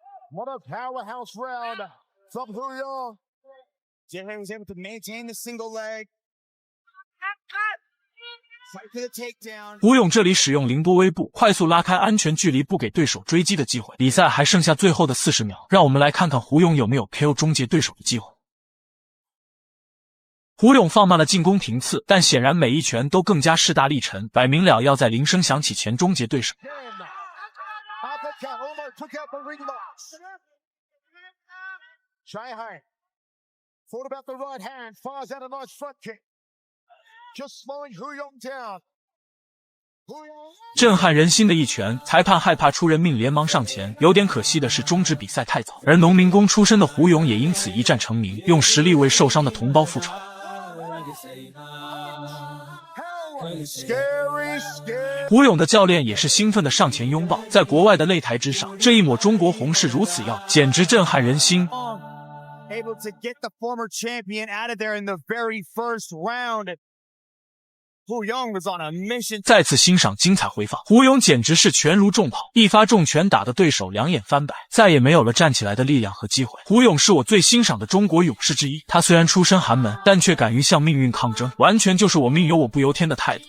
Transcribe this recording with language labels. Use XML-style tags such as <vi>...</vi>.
<en>What a powerhouse round from Hu Yong. Jihei was able to maintain the single leg. Fight for the takedown.</en> <zh>胡勇这里使用凌波微步，快速拉开安全距离，不给对手追击的机会。比赛还剩下最后的40秒，让我们来看看胡勇有没有 KO 终结对手的机会。胡勇放慢了进攻频次，但显然每一拳都更加势大力沉，摆明了要在铃声响起前终结对手。</zh> <en>Uppercut almost took out the ring box. Jihei thought about the right hand, fires out a nice front kick. Just slowing Hu Yong down. Hu Yong.</en> <zh>震撼人心的一拳，裁判害怕出人命，连忙上前。有点可惜的是，终止比赛太早，而农民工出身的胡勇也因此一战成名，用实力为受伤的同胞复仇。</zh> <en>Scary, scary.</en> <zh>胡勇的教练也是兴奋的上前拥抱，在国外的擂台之上，这一抹中国红是如此耀，简直震撼人心。</zh> <en>Able to get the former champion out of there in the very first round. Hu Yong was on a mission.</en> <zh>再次欣赏精彩回放，胡勇简直是拳如重炮，一发重拳打得对手两眼翻白，再也没有了站起来的力量和机会。胡勇是我最欣赏的中国勇士之一，他虽然出身寒门，但却敢于向命运抗争，完全就是我命由我不由天的态度。</zh>